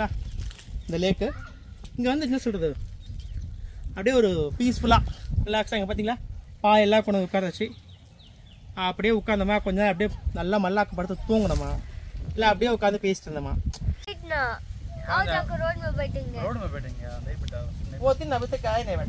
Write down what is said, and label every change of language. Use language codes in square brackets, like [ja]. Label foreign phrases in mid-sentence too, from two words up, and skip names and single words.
[ta] இந்த லேக்கு இங்கே வந்து என்ன சொல்கிறது, அப்படியே ஒரு பீஸ்ஃபுல்லாக ரிலாக்ஸாக. இங்கே பார்த்தீங்களா பாயெல்லாம் கொண்டு உட்கார வச்சு அப்படியே உட்காந்தோமா, கொஞ்சம் நேரம் அப்படியே நல்லா மல்லாக்க படுத்து தூங்கினோமா, இல்லை அப்படியே உட்காந்து பேசிட்டு இருந்தோமா. [hi] आओ जाकर रोड में बैठेंगे नहीं बेटा वो दिन अभी तक आए नहीं बेटा